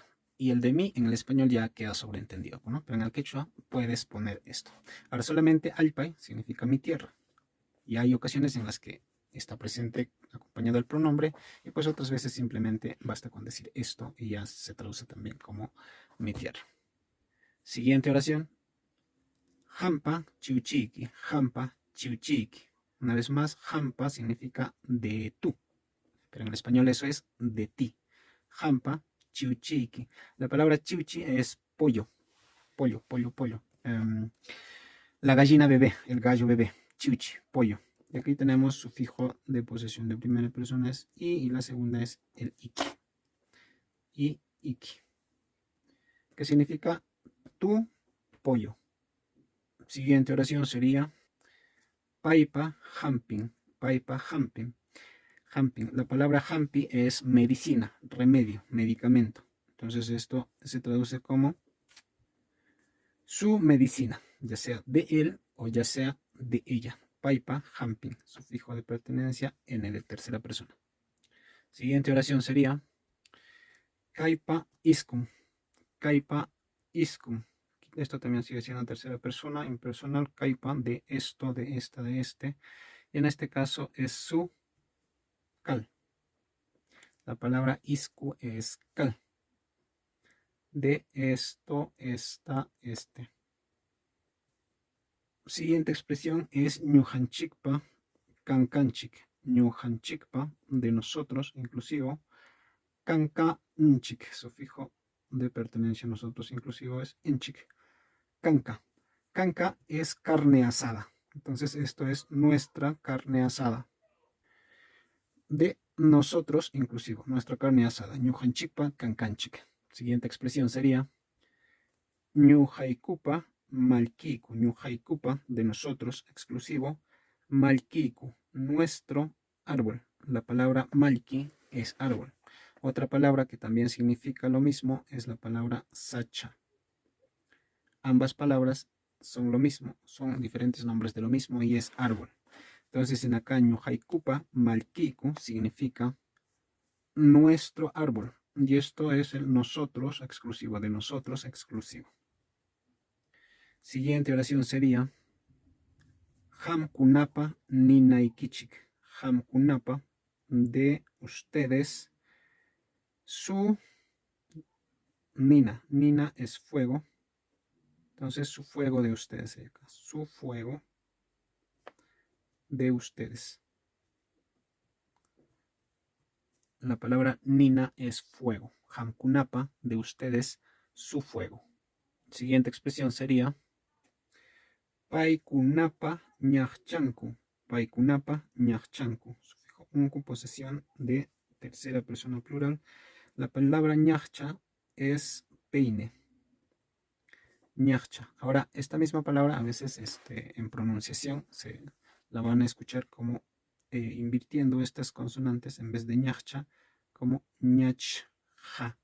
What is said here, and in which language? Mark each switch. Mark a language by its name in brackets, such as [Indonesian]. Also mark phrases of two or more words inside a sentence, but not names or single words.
[Spanish] Y el de mí en el español ya queda sobreentendido, ¿no? Pero en el quechua puedes poner esto. Ahora solamente alpay significa mi tierra. Y hay ocasiones en las que está presente acompañado del pronombre y pues otras veces simplemente basta con decir esto y ya se traduce también como mi tierra. Siguiente oración. [Quechua] Hampa chiuchiki, hampa chiuchiki. [Spanish] Una vez más, hampa significa de tú, pero en el español eso es de ti. [Quechua] Hampa chiuchiki. [Spanish] La palabra chiuchi es pollo, pollo, pollo, pollo. La gallina bebé, el gallo bebé, chiuchi, pollo. Y aquí tenemos sufijo de posesión de primera persona es y la segunda es el iki. Y iki. Que significa tu pollo. Siguiente oración sería [Quechua] paipa hamping, paipa hamping. [Spanish] Hamping. La palabra hampi es medicina, remedio, medicamento. Entonces esto se traduce como su medicina, ya sea de él o ya sea de ella. [Quechua] Paipa hamping, [Spanish] sufijo de pertenencia en el de tercera persona. Siguiente oración sería [Quechua] kaipa iscum, kaipa iscum. [Spanish] Esto también sigue siendo tercera persona, impersonal, kaipa de esto, de esta, de este. Y en este caso es su cal. La palabra iscu es cal. De esto, esta, este. Siguiente expresión es [Quechua] ñujanchikpa, cancanchik. [Spanish] Ñujanchikpa, de nosotros, inclusivo. Cancanchik, sufijo de pertenencia a nosotros, inclusivo es enchik. Canca. Canca es carne asada. Entonces esto es nuestra carne asada. De nosotros, inclusivo, nuestra carne asada. [Quechua] Ñujanchikpa, cancanchik. [Spanish] Siguiente expresión sería [Quechua] ñujaikupa, malkiku. [Spanish] Ñujaikupa, de nosotros, exclusivo. Malkiku, nuestro árbol. La palabra malki es árbol. Otra palabra que también significa lo mismo es la palabra sacha. Ambas palabras son lo mismo, son diferentes nombres de lo mismo y es árbol. Entonces en acá [Quechua] ñujaikupa, malkiku [Spanish] significa nuestro árbol. Y esto es el nosotros exclusivo, de nosotros exclusivo. Siguiente oración sería [Quechua] Hamkunapa ninaikichik. [Spanish] Hamkunapa, de ustedes, su nina. Nina es fuego. Entonces su fuego de ustedes sería acá. Su fuego de ustedes. La palabra nina es fuego. Hamkunapa, de ustedes, su fuego. Siguiente expresión sería [Quechua] Paikunapa ñachchanku. Paikunapa ñachchanku. Sufijo unku, [Spanish] posesión de tercera persona plural. La palabra ñachcha es peine. ñachcha. Ahora, esta misma palabra a veces en pronunciación la van a escuchar como invirtiendo estas consonantes en vez de ñachcha, como ñachja.